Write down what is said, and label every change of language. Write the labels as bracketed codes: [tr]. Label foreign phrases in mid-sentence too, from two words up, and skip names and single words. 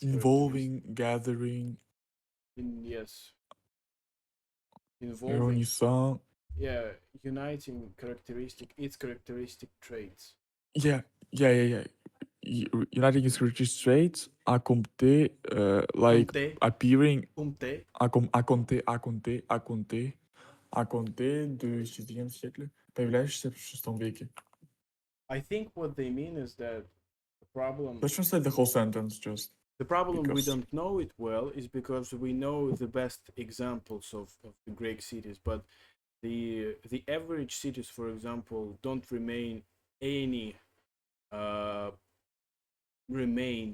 [en] involving, gathering, yes. Involving. [fr] réunissant. [en] Yeah, uniting its characteristic traits. Yeah. Uniting its characteristic traits, accompté, like [fr] Compter. [en] appearing, [fr] Compter. Аконте du 6 siècle, [ru] появляющийся в VI веке. [en] I think what they mean is that the problem. Let's translate the whole sentence just. The problem we because- don't know it well is because we know the best examples of the Greek cities, but the average cities, for example, don't remain any remains.